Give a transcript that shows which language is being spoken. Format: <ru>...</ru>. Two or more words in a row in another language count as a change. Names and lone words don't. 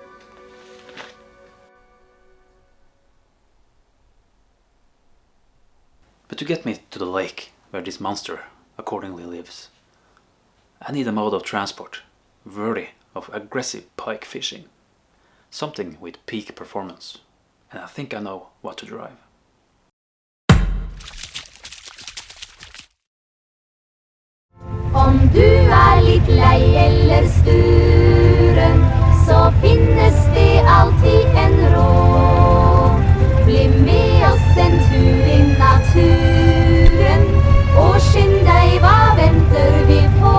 <en>But to get me to the lake where this monster accordingly lives, I need a mode of transport worthy of aggressive pike fishing. Something with peak performance. And I think I know what to drive.</en> <no>Om du litt lei eller sturen, så finnes det alltid en råd. Bli med oss en tur i naturen, og skynd deg, hva venter vi på?</no>